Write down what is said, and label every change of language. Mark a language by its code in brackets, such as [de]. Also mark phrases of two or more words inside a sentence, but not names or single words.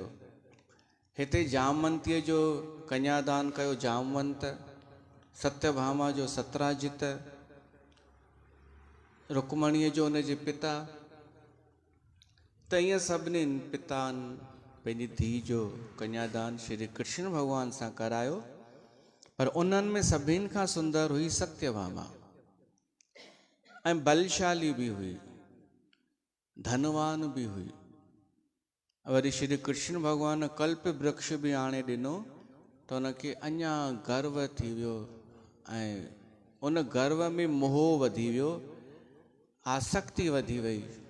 [sd] हिते जामवंतीअ जो कन्यादान कयो जामवंत, सत्यभामा जो सतराजित, रुक्मणीअ जो हुनजे पिता। त ईअं सभिनीनि पितानि पंहिंजी धीउ जो कन्यादान श्री कृष्ण भॻवान सां करायो, पर उन्हनि में सभिनि खां सुंदर हुई सत्यभामा, ऐं बलशाली बि हुई, धनवान बि हुई। वरी श्री कृष्ण भॻवान कल्प वृक्ष बि आणे ॾिनो त हुनखे अञा गर्व थी वियो, ऐं उन गर्व में मोह वधी वियो, आसक्ति वधी वई।